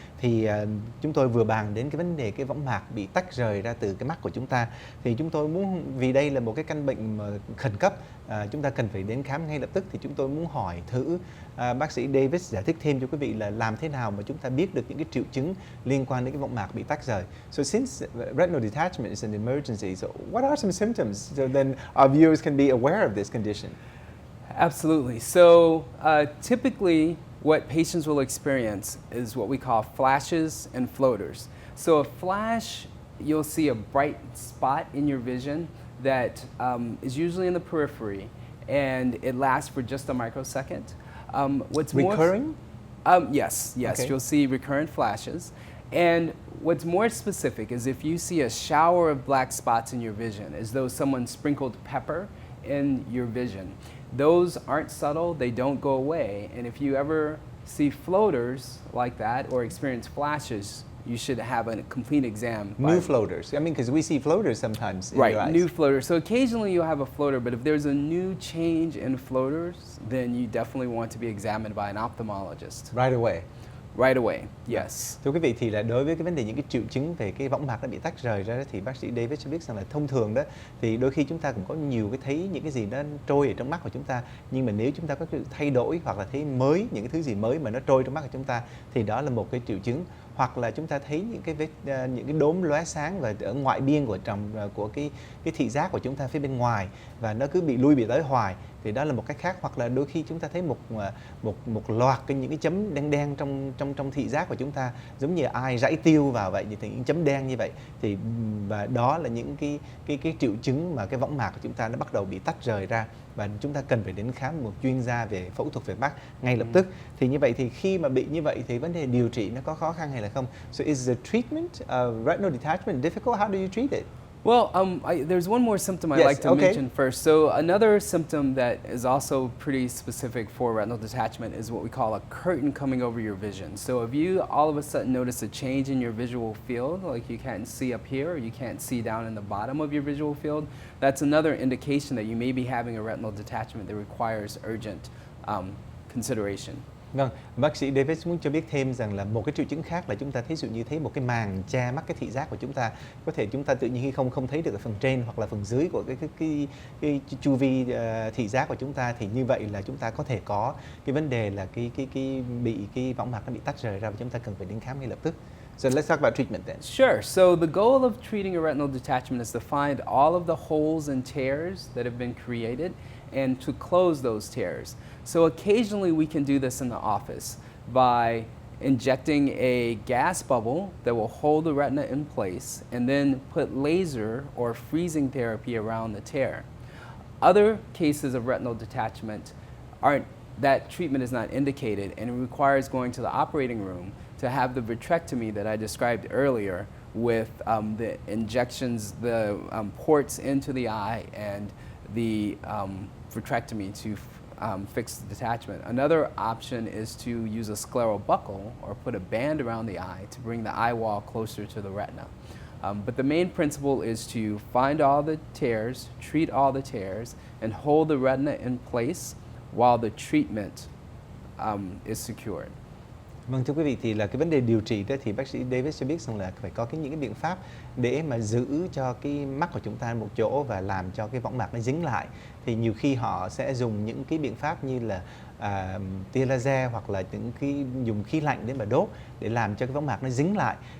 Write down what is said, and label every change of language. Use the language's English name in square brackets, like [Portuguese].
[Vietnamese] Thì chúng tôi vừa bàn đến cái vấn đề cái võng mạc bị tách rời ra từ cái mắt của chúng ta. Thì chúng tôi muốn, vì đây là một cái căn bệnh mà khẩn cấp, chúng ta cần phải đến khám ngay lập tức, thì chúng tôi muốn hỏi thử bác sĩ Davis giải thích thêm cho quý vị là làm thế nào mà chúng ta biết được những cái triệu chứng liên quan đến cái võng mạc bị tách rời. [English] So since retinal detachment is an emergency, so what are some symptoms so then our viewers can be aware of this condition? Absolutely. So typically what patients will experience is what we call flashes and floaters. So a flash, you'll see a bright spot in your vision that is usually in the periphery, and it lasts for just a microsecond. What's recurring? Yes, Okay. you'll see recurrent flashes. And what's more specific is if you see a shower of black spots in your vision, as though someone sprinkled pepper in your vision. Those aren't subtle, they don't go away, and if you ever see floaters like that or experience flashes, you should have a complete exam. New floaters. I mean, because we see floaters sometimes in your Right, eyes. new floaters. So occasionally you'll have a floater, but if there's a new change in floaters, then you definitely want to be examined by an ophthalmologist. Right away. Right away, yes. [Vietnamese] Thưa quý vị, thì là đối với cái vấn đề những cái triệu chứng về cái võng mạc nó bị tách rời ra đó, thì bác sĩ David cho biết rằng là thông thường đó thì đôi khi chúng ta cũng có nhiều cái thấy những cái gì nó trôi ở trong mắt của chúng ta, nhưng mà nếu chúng ta có sự thay đổi hoặc là thấy mới, những cái thứ gì mới mà nó trôi trong mắt của chúng ta thì đó là một cái triệu chứng. Hoặc là chúng ta thấy những cái những cái đốm lóe sáng và ở ngoại biên của cái thị giác của chúng ta phía bên ngoài và nó cứ bị lui bị tới hoài, thì đó là một cách khác. Hoặc là đôi khi chúng ta thấy một loạt những cái chấm đen đen trong thị giác của chúng ta, giống như ai rải tiêu vào vậy, thì những chấm đen như vậy, thì và đó là những cái triệu chứng mà cái võng mạc của chúng ta nó bắt đầu bị tách rời ra và chúng ta cần phải đến khám một chuyên gia về phẫu thuật về mắt ngay lập tức. Thì như vậy thì khi mà bị như vậy thì vấn đề điều trị nó có khó khăn hay là không? [English] So is the treatment of retinal detachment difficult? How do you treat it? Well, there's one more symptom I'd Yes, like to okay. mention first. So another symptom that is also pretty specific for retinal detachment is what we call a curtain coming over your vision. So if you all of a sudden notice a change in your visual field, like you can't see up here or you can't see down in the bottom of your visual field, that's another indication that you may be having a retinal detachment that requires urgent consideration. [Vietnamese] Vâng, bác sĩ Davis muốn cho biết thêm rằng là một cái triệu chứng khác là chúng ta thấy dụ như thấy một cái màng che mắt cái thị giác của chúng ta. Có thể chúng ta tự nhiên khi không thấy được ở phần trên hoặc là phần dưới của cái chu vi thị giác của chúng ta, thì như vậy là chúng ta có thể có cái vấn đề là bị cái võng mạc nó bị tách rời ra và chúng ta cần phải đến khám ngay lập tức. [English] So let's talk about treatment then. Sure. So the goal of treating a retinal detachment is to find all of the holes and tears that have been created and to close those tears. So occasionally we can do this in the office by injecting a gas bubble that will hold the retina in place and then put laser or freezing therapy around the tear. Other cases of retinal detachment that treatment is not indicated, and it requires going to the operating room to have the vitrectomy that I described earlier with the injections, the ports into the eye and the vitrectomy to fix the detachment. Another option is to use a scleral buckle or put a band around the eye to bring the eye wall closer to the retina. But the main principle is to find all the tears, treat all the tears, and hold the retina in place while the treatment is secured. [Vietnamese] Vâng, thưa quý vị, thì là cái vấn đề điều trị đó thì bác sĩ Davis cho biết rằng là phải có những cái biện pháp để mà giữ cho cái mắt của chúng ta một chỗ và làm cho cái võng mạc nó dính lại. Thì nhiều khi họ sẽ dùng những cái biện pháp như là tia laser hoặc là những cái dùng khí lạnh để mà đốt để làm cho cái võng mạc nó dính lại.